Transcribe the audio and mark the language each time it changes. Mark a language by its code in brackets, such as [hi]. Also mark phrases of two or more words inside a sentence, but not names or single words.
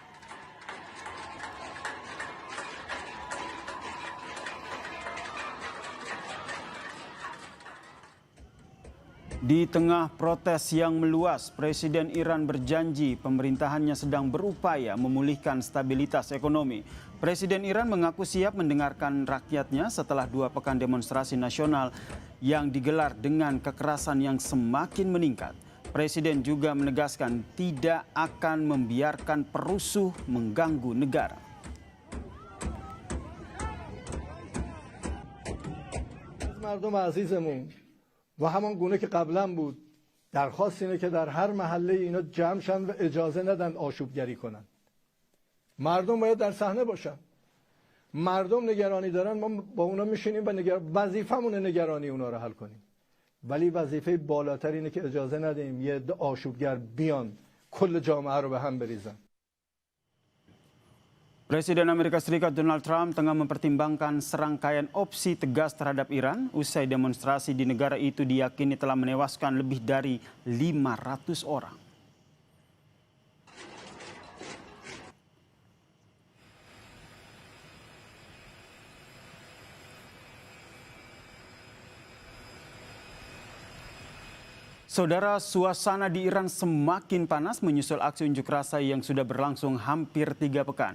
[id] Di tengah protes yang meluas, Presiden Iran berjanji pemerintahannya sedang berupaya memulihkan stabilitas ekonomi. Presiden Iran mengaku siap mendengarkan rakyatnya setelah 2 pekan demonstrasi nasional yang digelar dengan kekerasan yang semakin meningkat. Presiden juga menegaskan tidak akan membiarkan perusuh mengganggu negara. [fa] و همان گونه که قبلا بود درخواست اینه که در هر محله اینا جمع شن و اجازه ندن آشوبگری کنن. مردم باید در صحنه باشن. مردم نگرانی دارن، ما با اونا میشینیم و وظیفمونه نگرانی اونا رو حل کنیم. ولی وظیفه بالاتر اینه که اجازه ندیم یه عده آشوبگر بیان کل جامعه رو به هم بریزن. [id] Presiden Amerika Serikat Donald Trump tengah mempertimbangkan serangkaian opsi tegas terhadap Iran usai demonstrasi di negara itu diyakini telah menewaskan lebih dari 500 orang. Saudara, suasana di Iran semakin panas menyusul aksi unjuk rasa yang sudah berlangsung hampir 3 pekan.